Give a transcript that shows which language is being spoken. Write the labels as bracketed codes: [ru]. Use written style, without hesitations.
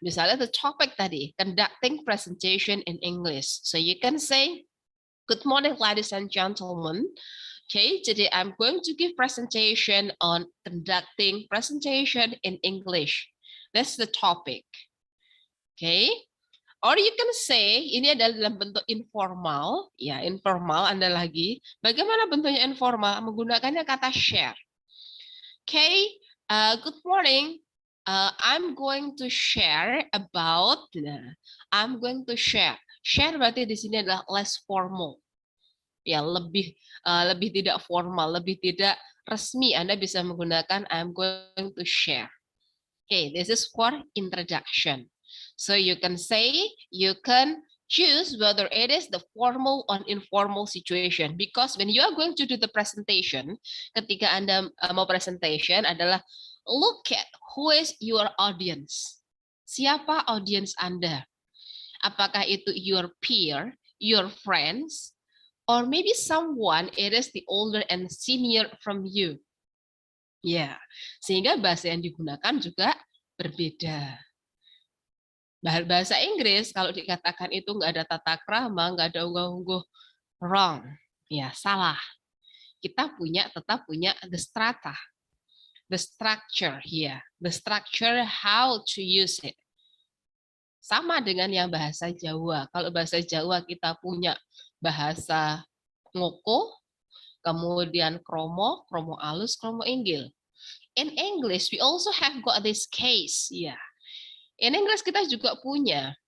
[id] Misalnya [en] the topic tadi, conducting presentation in English. So you can say, good morning ladies and gentlemen. Okay, today I'm going to give presentation on conducting presentation in English. That's the topic. Okay, or you can say [id] ini adalah dalam bentuk informal, ya informal Anda lagi. Bagaimana bentuknya informal? Menggunakannya kata share. [en] Okay, good morning. I'm going to share about. I'm going to share. [id] Share berarti di sini adalah less formal. Ya lebih tidak formal, lebih tidak resmi. Anda bisa menggunakan [en] I'm going to share. Okay, this is for introduction. So you can say, you can choose whether it is the formal or informal situation. Because when you are going to do the presentation, [id] ketika Anda mau presentation adalah [en] look at who is your audience. [id] Siapa audience Anda? Apakah itu [en] your peer, your friends, or maybe someone it is the older and senior from you. [id] Ya, sehingga bahasa yang digunakan juga berbeda. Bahasa Inggris kalau dikatakan itu nggak ada tata krama, nggak ada unggah-ungguh, wrong, ya salah. Kita tetap punya [en] the strata, the structure here, the structure how to use it. [id] Sama dengan yang bahasa Jawa. Kalau bahasa Jawa kita punya bahasa ngoko, kemudian kromo, kromo alus, kromo inggil. [en] In English, we also have got this case. [id] Ya, [en] in English [id] kita juga punya.